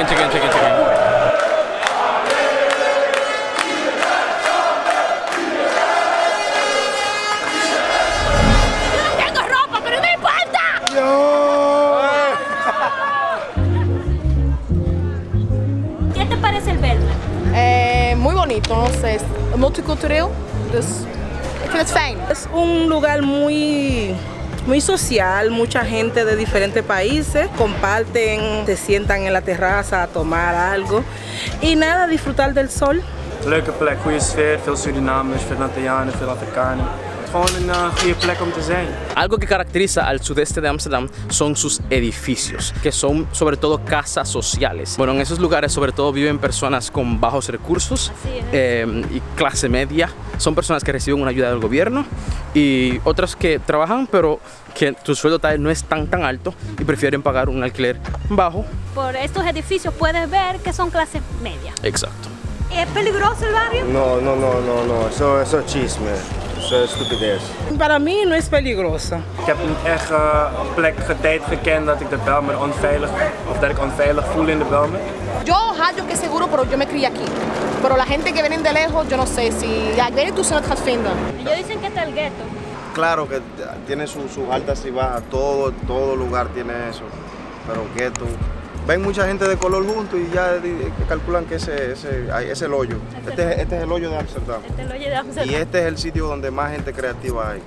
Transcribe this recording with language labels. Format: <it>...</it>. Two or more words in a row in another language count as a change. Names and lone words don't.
<es>Tengo ropa, pero no importa. ¿Qué te parece el Belmer? Muy bonito, no sé, es multicultural,</es> <nl>dus ik vind het fijn.</nl> <es>Es un lugar muy social, mucha gente de diferentes países comparten, se sientan en la terraza a tomar algo y nada, disfrutar del sol.</es> <nl>Leuke plek, goede sfeer, veel Surinamers, veel Antillianen, veel Afrikanen. Gewoon een goede plek om te zijn.</nl> <es>Algo que caracteriza al sudeste de Ámsterdam son sus edificios, que son sobre todo casas sociales. Bueno, en esos lugares sobre todo viven personas con bajos recursos y clase media. Son personas que reciben una ayuda del gobierno y otras que trabajan pero que su sueldo tal vez no es tan alto y prefieren pagar un alquiler bajo. Por estos edificios puedes ver que son clase media. Exacto. ¿Es peligroso el barrio? No, eso es chisme, eso es estupidez. Para mí no es peligroso.</es> <nl>Ik heb niet echt een plek tijd gekend dat ik de Belmer onveilig, of dat ik onveilig voel in de Belmer.</nl> <es>Yo hallo que seguro, pero yo me crié aquí. Pero la gente que viene de lejos, yo no sé si...</es> <nl>Ik weet niet hoe ze het gaat vinden.</nl> <es>Ellos dicen que está el gueto. Claro que tiene sus altas y bajas, todo lugar tiene eso, pero gueto. Ven mucha gente de color junto y ya calculan que ese es el hoyo. Este es el hoyo de Ámsterdam. Este es el hoyo de Ámsterdam. Y este es el sitio donde más gente creativa hay.</es>